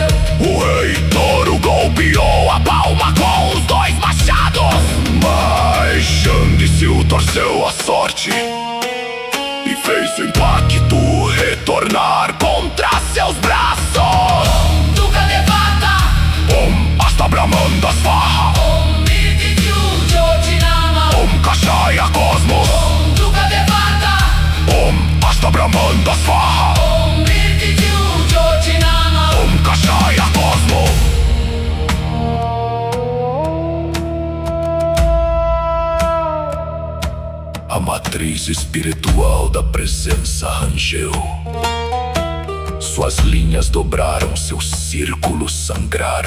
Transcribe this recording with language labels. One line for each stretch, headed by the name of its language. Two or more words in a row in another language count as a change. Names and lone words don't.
Portuguese: O rei Touro golpeou a palma com os 2 machados. Mas Shang Tsung torceu a sorte e fez o impacto retornar contra seus braços. Duca Devata, Hasta Brahmanda Swaha, Midikyu Jyotinama. Kashaya Cosmos, Duca Devata, Hasta Brahmanda Swaha, Midikyu Jyotinama. Kashaya Cosmos. A matriz espiritual da presença rangeu. Suas linhas dobraram, seus círculos sangraram.